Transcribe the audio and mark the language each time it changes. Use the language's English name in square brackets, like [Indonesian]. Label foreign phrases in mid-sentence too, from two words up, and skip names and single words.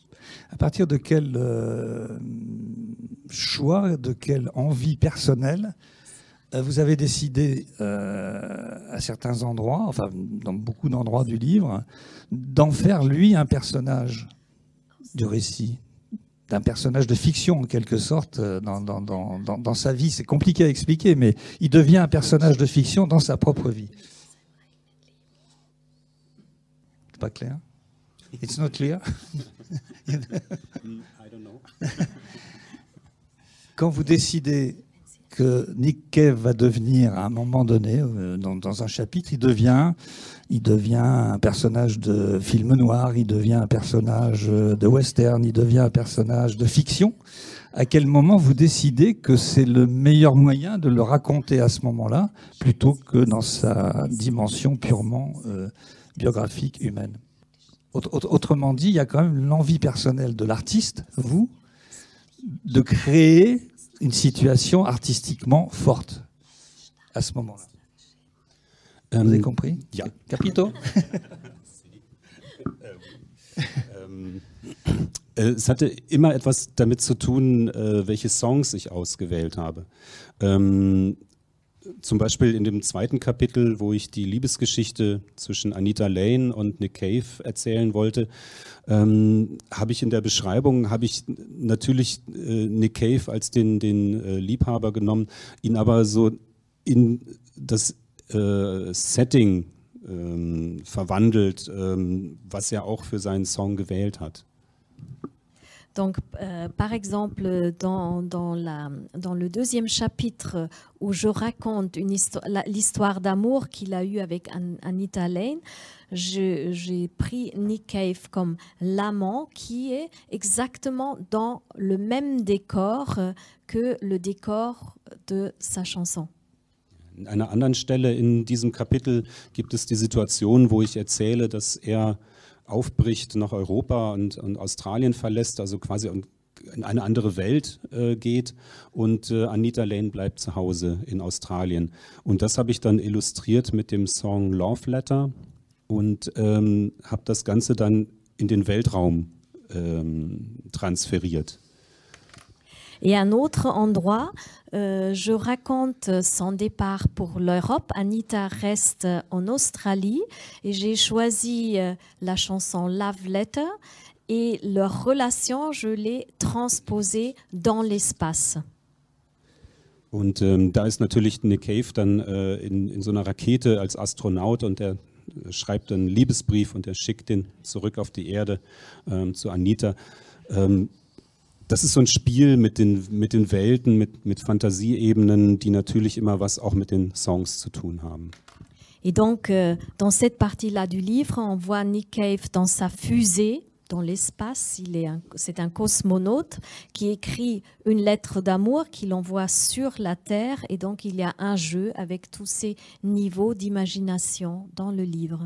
[French] À partir de quel choix, de quelle envie personnelle vous avez décidé à certains endroits, enfin dans beaucoup d'endroits du livre, d'en faire lui un personnage du récit, d'un personnage de fiction en quelque sorte dans sa vie? C'est compliqué à expliquer, mais il devient un personnage de fiction dans sa propre vie. Pas clair? [English] It's not clear? I don't know. [French] Quand vous décidez que Nick Cave va devenir, à un moment donné, dans un chapitre, il devient un personnage de film noir, il devient un personnage de western, il devient un personnage de fiction. À quel moment vous décidez que c'est le meilleur moyen de le raconter à ce moment-là, plutôt que dans sa dimension purement biographique, humaine? Autrement dit, il y a quand même l'envie personnelle de l'artiste, vous, de créer une situation artistiquement forte à ce moment-là. Vous avez compris? Ja. Capito? [German] Es hatte immer etwas damit zu tun, welche Songs ich ausgewählt habe. Zum Beispiel in dem zweiten Kapitel, wo ich die Liebesgeschichte zwischen Anita Lane und Nick Cave erzählen wollte, habe ich in der Beschreibung natürlich Nick Cave als den Liebhaber genommen, ihn aber so in das Setting verwandelt, was er auch für seinen Song gewählt hat. [French] Donc, par exemple, dans le deuxième chapitre où je raconte l'histoire d'amour qu'il a eue avec Anita Lane, j'ai pris Nick Cave comme l'amant qui est exactement dans le même décor que le décor de sa chanson. [German] An einer anderen Stelle in diesem Kapitel gibt es die Situation, wo ich erzähle, dass er aufbricht nach Europa und Australien verlässt, also quasi in eine andere Welt geht, und Anita Lane bleibt zu Hause in Australien. Und das habe ich dann illustriert mit dem Song Love Letter und habe das Ganze dann in den Weltraum transferiert. [French] Et à un autre endroit, je raconte son départ pour l'Europe. Anita reste en Australie et j'ai choisi la chanson Love Letter et leur relation, je l'ai transposée dans l'espace. [German] Und da ist natürlich Nick Cave dann in so einer Rakete als Astronaut und er schreibt einen Liebesbrief und er schickt den zurück auf die Erde zu Anita. Das ist so ein Spiel mit den Welten, mit Fantasieebenen, die natürlich immer was auch mit den Songs zu tun haben. [French] Et donc, dans cette partie-là du livre, on voit Nick Cave dans sa fusée, dans l'espace. C'est un cosmonaute qui écrit une lettre d'amour qu'il envoie sur la Terre. Et donc, il y a un jeu avec tous ces niveaux d'imagination dans le livre.